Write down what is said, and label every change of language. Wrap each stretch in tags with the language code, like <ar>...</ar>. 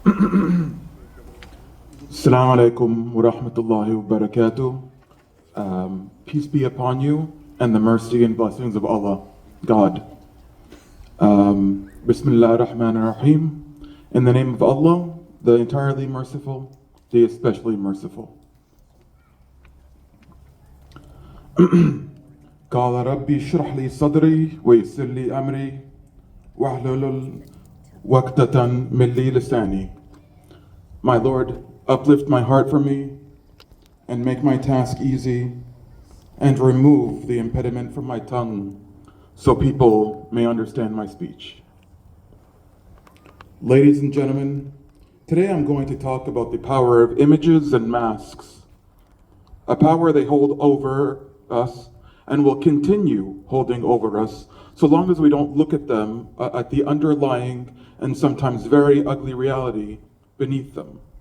<ar>Assalamu alaikum wa rahmatullahi wa barakatuh.</ar> <en>Peace be upon you and the mercy and blessings of Allah, God.</en> <ar>Bismillah ar-Rahman ar-Rahim.</ar> <en>In the name of Allah, the entirely merciful, the especially merciful.</en> <ar>قال ربي اشرح لي صدري ويسر لي أمري واحلل عقدة من لساني.</ar> <en>My Lord, uplift my heart for me and make my task easy and remove the impediment from my tongue so people may understand my speech. Ladies and gentlemen, today I'm going to talk about the power of images and masks, a power they hold over us and will continue holding over us so long as we don't look at them, at the underlying and sometimes very ugly reality beneath them.</en>